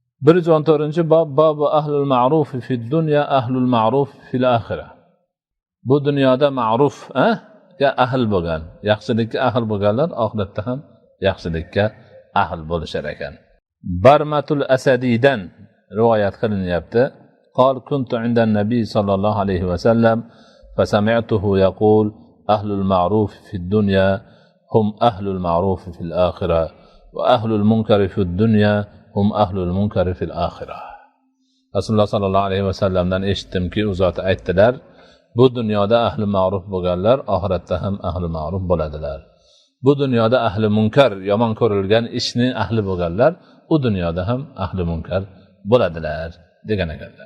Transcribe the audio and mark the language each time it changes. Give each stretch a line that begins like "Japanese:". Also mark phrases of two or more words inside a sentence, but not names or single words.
Arabic: 114 باب باب أهل المعروف في الدنيا أهل المعروف في الآخرة.
Uzbek: Bu dunyoda ma'ruf ga ahl bo'lgan, yaxshilikka ahl bo'lganlar oxiratda ham yaxshilikka ahl bo'lishar ekan. Barmatul Asadiydan rivoyat qilinyapti.
Arabic: قال كنت عند النبي صلى الله عليه وسلم فسمعته يقول أهل المعروف في الدنيا هم أهل المعروف في الآخرة وأهل المنكر في الدنيا هم أهل المنكر في الآخرة.
Uzbek: Rasululloh
Arabic: صلى الله عليه وسلم
Uzbek: eshitdimki, u zot aytdilar, bu dunyoda ahli ma'ruf bo'lganlar oxiratda ham ahli ma'ruf bo'ladilar. Bu dunyoda ahli munkar, yomon ko'rilgan ishning ahli bo'lganlar u dunyoda ham ahli munkar bo'ladilar degan ekanlar.